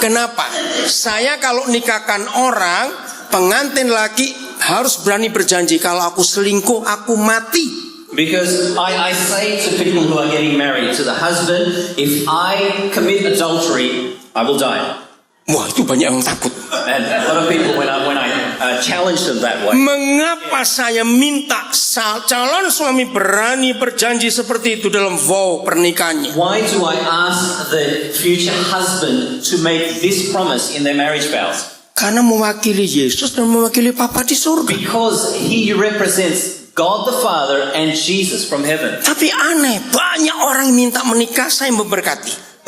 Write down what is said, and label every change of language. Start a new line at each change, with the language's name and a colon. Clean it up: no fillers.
Indonesian: Kenapa? Saya kalau nikahkan orang, pengantin laki harus berani berjanji, kalau aku selingkuh, aku mati.
English: Because I say to people who are getting married, to the husband, if I commit adultery, I will die.
Indonesian: Wah, itu banyak yang takut.
English: And a lot of people, when I challenge them that way,
Indonesian: Mengapa saya minta calon suami berani berjanji seperti itu dalam vow pernikahannya?
English: why do I ask the future husband to make this promise in their marriage vows?
Indonesian: Karena mewakili Yesus dan mewakili Papa di surga.
English: Because he represents God the Father and Jesus from heaven.
Indonesian: Tapi aneh, banyak orang yang minta menikah, saya memberkati.